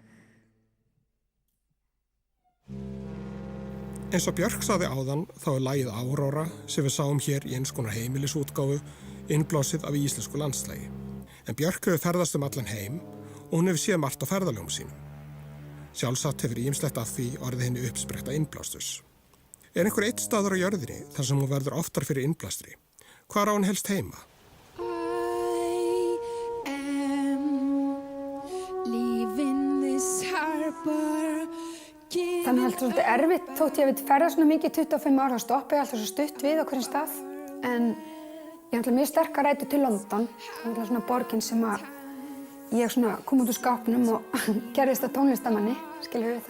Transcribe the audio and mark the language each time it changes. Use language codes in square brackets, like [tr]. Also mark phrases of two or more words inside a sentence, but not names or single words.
[is] Eins og Björk sagði áðan þá lagið Áróra sem við sáum hér í eins konar heimilisútgáfu innblásið af íslensku landslægi. En Björk hefur ferðast allan heim og hún hefur séð margt á ferðalögum sínum. Sjálfsagt hefur ýmislegt af því orðið henni uppspretta innblástus. Er einhver eitt staður á jörðinni þar sem hún verður oftar fyrir innblástri? Hvar á hún helst heima? [en] I am leaving this harbor [is] Þannig er alltaf svolítið erfitt, þótt ég veit ferða svona mikið 25 ára, þá stoppa ég alltaf svo stutt við á hverjum stað. En ég er alltaf mjög sterkar rætur til London. Það er alltaf svona borgin sem að ég svona kom út úr skápnum og gerðist að tónlistamanni, skilur við.